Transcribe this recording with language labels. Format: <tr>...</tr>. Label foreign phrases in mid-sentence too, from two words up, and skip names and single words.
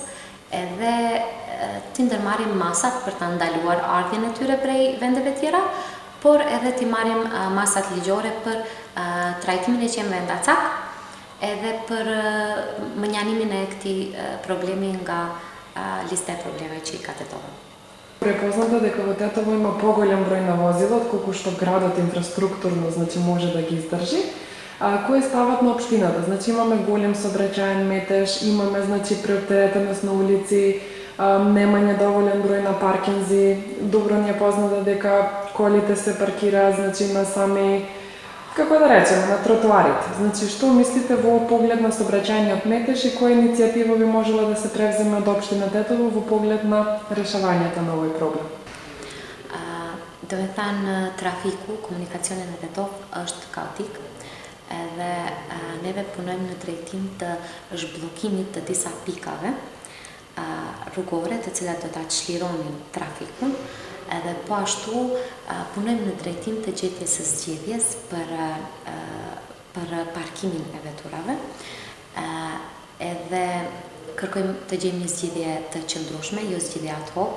<sq>Edhe të ndërmarrim masat për ta ndaluar ardhjen e tyre prej vendeve tjera, por edhe t'i marrim masat ligjore për trajtimin e qenve ndacak, edhe për mënjanimin e këtij problemi nga lista e problemeve që i ka Tetovo.</sq> <mk>Препозната дека во Тетово има поголем број на возила, отколку што градот инфраструктурно, значи може да ги издржи, кои стават на општината. Значи имаме голем сообраќаен метеж, имаме значи преоптеретеност на улици, немање доволен број на паркинзи, добро ни е познато дека колите се паркираат значи на сами, како да речеме, на тротоарите. Значи што мислите во поглед на сообраќајниот метеж и која иницијатива би можела да се превземе од општина Тетово во поглед на решавањето на овој проблем?</mk> <sq>Do me thanë trafiku, komunikacioni në Tetov është kaotik edhe neve punojmë në drejtim të zhbllokimit të disa pikave rrugore të cilat do ta çlironin trafikun, edhe po ashtu punojmë në drejtim të gjetjes së zgjedhjes për parkimin e veturave, edhe kërkojmë të gjejmë një zgjidhje të qëndrueshme, jo zgjidhje</sq> <la>ad hoc.</la>